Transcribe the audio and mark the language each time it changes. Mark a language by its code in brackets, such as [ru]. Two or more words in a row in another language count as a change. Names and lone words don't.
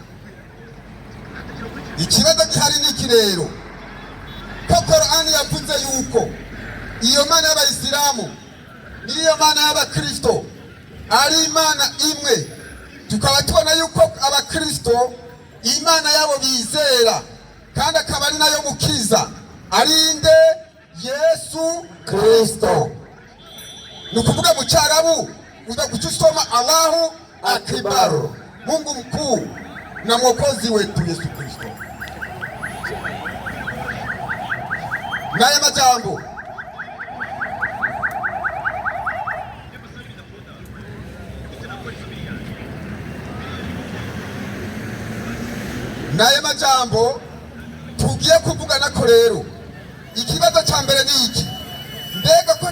[rw] Ikibazo gihari n'iki rero, ko Korani yavuze yuko iyo Mana y'abayisilamu niyo Mana y'abakristo ari Imana imwe, tukaba tubona yuko abakristo Imana yabo bizera kandi akaba ari nayo mukiza ari nde? Yesu Kristo. Ni ukuvuga mu Cyarabu uza guca usoma [ar] الله أكبر, [sw] Mungu mkuu na mwokozi wetu Yesu Kristo. [rw] Naya majambo tugiye kuvugana ko rero ikibazo cya mbere ni iki: mbega ko